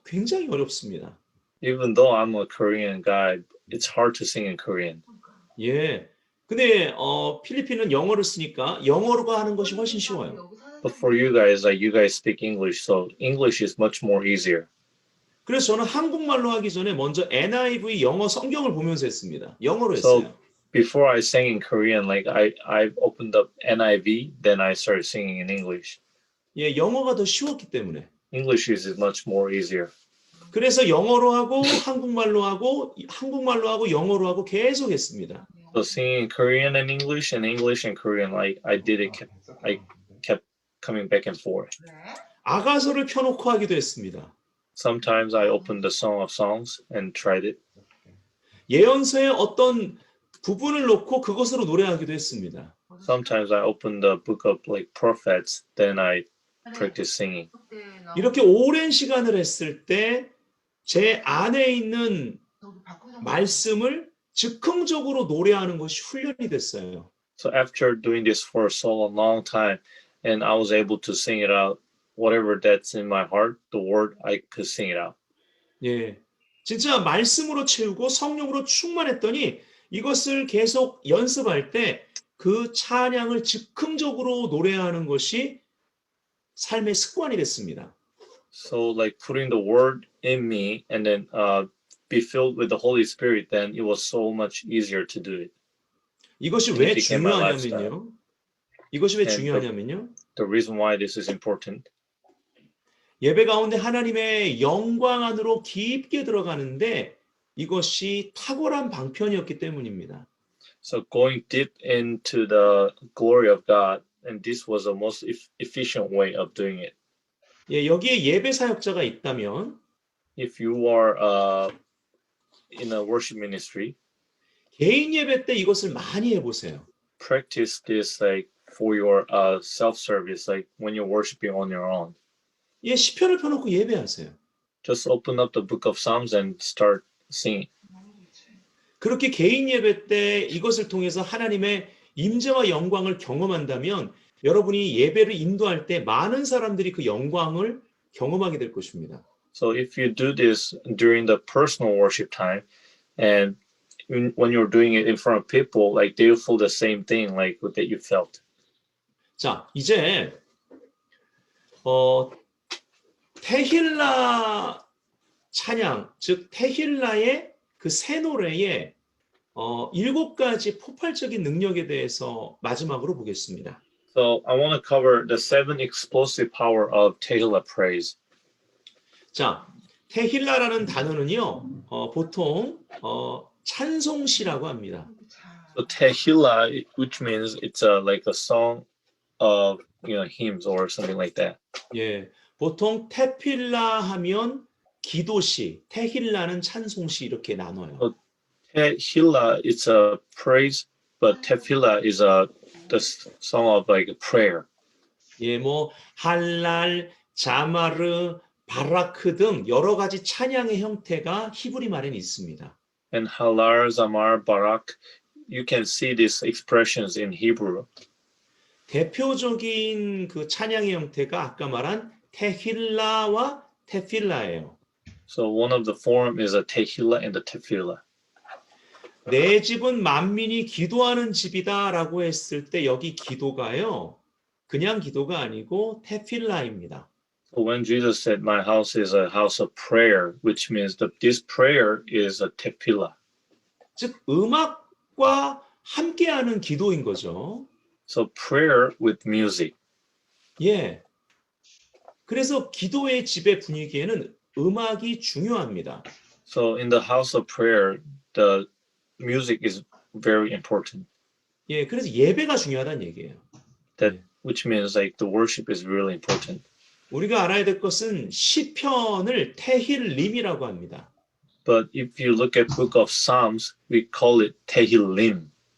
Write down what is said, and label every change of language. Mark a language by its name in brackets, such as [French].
[Korean] 굉장히 어렵습니다. [English] Even though I'm a Korean guy, it's hard to sing in Korean. [Korean] 예. 근데 필리핀은 영어를 쓰니까 영어로 하는 것이 훨씬 쉬워요. [English] But for you guys, like you guys speak English, so English is much more easier. [Korean] 그래서 저는 한국말로 하기 전에 먼저 NIV 영어 성경을 보면서 했습니다. 영어로 [English] So [Korean] 했어요. [English] before I sang in Korean, like I opened up NIV, then I started singing in English. [Korean] 예, 영어가 더 쉬웠기 때문에. [English] English is much more easier. [Korean] 그래서 영어로 하고 한국말로 하고 영어로 하고 계속 했습니다. [English] So singing Korean and English and Korean, like I did it, I kept coming back and forth. [Korean] 아가서를 켜놓고 하기도 했습니다. [English] Sometimes I opened the Song of Songs and tried it. [Korean] 예언서의 어떤 부분을 놓고 그것으로 노래하기도 했습니다. [English] Sometimes I opened the book of like prophets, then I practice singing. [Korean] 이렇게 오랜 시간을 했을 때 제 안에 있는 말씀을 즉흥적으로 노래하는 것이 훈련이 됐어요. [English] So after doing this for so long time, and I was able to sing it out, whatever that's in my heart, the word, I could sing it out. [Korean] 예, 진짜 말씀으로 채우고 성령으로 충만했더니 이것을 계속 연습할 때 그 찬양을 즉흥적으로 노래하는 것이 삶의 습관이 됐습니다. [English] So like putting the word in me and then be filled with the Holy Spirit, then it was so much easier to do it. [Korean] 이것이 왜 [English] became my lifestyle. [Korean] 중요하냐면요. 이것이 왜 [English] And [Korean] 중요하냐면요. [English] The reason why this is important, [Korean] 예배 가운데 하나님의 영광 안으로 깊게 들어가는데 이것이 탁월한 방편이었기 때문입니다. [English] so going deep into the glory of God, and this was the most efficient way of doing it. [Korean] 예, 여기에 예배 사역자가 있다면 [English] If you are in a worship ministry, [Korean] 개인 예배 때 이것을 많이 해보세요. [English] practice this like for your self-service, like when you're worshiping on your own. [Korean] 예, 시편을 펴놓고 예배하세요. [English] Just open up the book of Psalms and start singing. [Korean] 그렇게 개인 예배 때 이것을 통해서 하나님의 임재와 영광을 경험한다면 여러분이 예배를 인도할 때 많은 사람들이 그 영광을 경험하게 될 것입니다. [English] So if you do this during the personal worship time, and when you're doing it in front of people, like they will feel the same thing like that you felt. [Korean] 자, 이제 테힐라 찬양, 즉 테힐라의 그 새 노래의 7가지 폭발적인 능력에 대해서 마지막으로 보겠습니다. [English] So I want to cover the 7 explosive power of Tehillah praise. [Korean] 자, 테힐라라는 단어는요, 보통 찬송시라고 합니다. [English] So Tehillah, which means it's like a song of hymns or something like that. [Korean] 예, 보통 테필라 하면 기도시, 테힐라는 찬송시 이렇게 나눠요. [English] Tehillah is a praise, but Tefillah is the song of like a prayer. [Korean] 예, 뭐 할랄, 자마르, 바라크 등 여러 가지 찬양의 형태가 히브리 말에는 있습니다. [English] And Halar, Zamar, Barak, you can see these expressions in Hebrew. [Korean] 대표적인 그 찬양의 형태가 아까 말한 테힐라와 테필라예요. [English] So one of the form is a Tehillah and a Tefillah. [Korean] 내 집은 만민이 기도하는 집이다라고 했을 때 여기 기도가요. 그냥 기도가 아니고 테필라입니다. [English] So when Jesus said, "My house is a house of prayer," which means that this prayer is a Tefillah. [Korean] 즉 음악과 함께하는 기도인 거죠. [English] So prayer with music. [Korean] 예. 그래서 기도의 집의 분위기에는 음악이 중요합니다. [English] So in the house of prayer, the music is very important. [Korean] 예, 그래서 예배가 중요하다는 얘기예요. [English] Which means like the worship is really important. [Korean] 우리가 알아야 될 것은 시편을 테힐림이라고 합니다. [English] But if you look at book of Psalms, we call it Tehillim.